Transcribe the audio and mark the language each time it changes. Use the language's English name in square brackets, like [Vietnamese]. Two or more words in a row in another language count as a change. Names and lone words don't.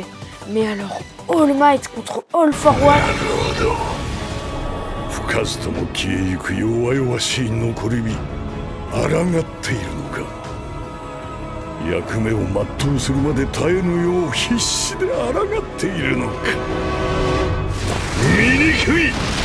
[French] Mais alors, All Might contre All For One. [Japanese] 吹かずとも消えゆく弱々しい残り火抗っているのか。役目を全うするまで絶えぬよう必死で抗っているのか。醜い。